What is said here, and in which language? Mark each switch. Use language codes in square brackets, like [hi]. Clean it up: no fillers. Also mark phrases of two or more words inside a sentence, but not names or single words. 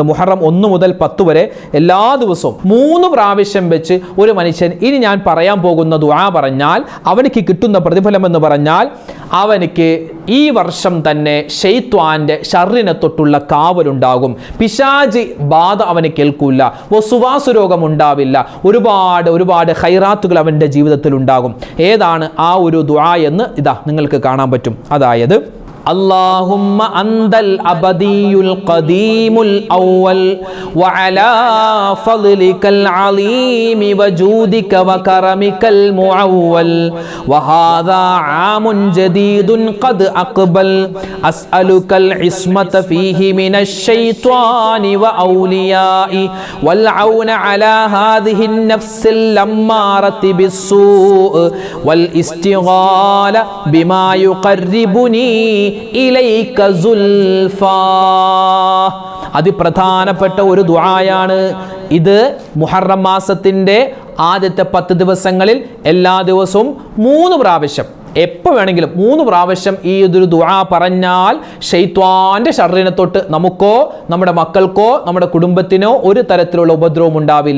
[ml] മുഹറം 1 മുതൽ 10 വരെ എല്ലാ ദിവസവും 3 പ്രാവശ്യം വെച്ച് ഒരു മനുഷ്യൻ ഇനി ഞാൻ പറയാൻ പോകുന്ന ദുആ പറഞ്ഞാൽ അവനിക്ക് കിട്ടുന്ന പ്രതിഫലം എന്ന് പറഞ്ഞാൽ അവനിക്ക് ഈ വർഷം തന്നെ ശൈത്വാന്റെ ഷർറിനെ തൊട്ടുള്ള കാവലുണ്ടാകും. പിശാചി ബാധ അവന് കേൾക്കൂല, വസുവാസു രോഗം ഉണ്ടാവില്ല, ഒരുപാട് ഖൈറാത്തുകൾ അവൻ്റെ ജീവിതത്തിൽ ഉണ്ടാകും. ഏതാണ് ആ ഒരു ദുആ എന്ന് ഇതാ നിങ്ങൾക്ക് കാണാൻ പറ്റും. [ar] അതായത് اللهم أنت الأبدي القديم الأول وعلى فضلك العظيم وجودك وكرمك المعول وهذا عام جديد قد أقبل أسألك العصمة فيه من الشيطان وأوليائه والعون على هذه النفس الأمارة بالسوء والاستغال بما يقربني إليك زلفى. [ml] അതിപ്രധാനപ്പെട്ട ഒരു ദുആയാണ് ഇത്. മുഹറം മാസത്തിൻ്റെ ആദ്യത്തെ 10 ദിവസങ്ങളിൽ എല്ലാ ദിവസവും 3 പ്രാവശ്യം, എപ്പോൾ വേണമെങ്കിലും 3 പ്രാവശ്യം ഈ ഒരു ദുആ പറഞ്ഞാൽ ശൈത്വാന്റെ ഷർറിനെ തൊട്ട് നമുക്കോ നമ്മുടെ മക്കൾക്കോ നമ്മുടെ കുടുംബത്തിനോ ഒരു തരത്തിലുള്ള ഉപദ്രവം ഉണ്ടാവില്ല.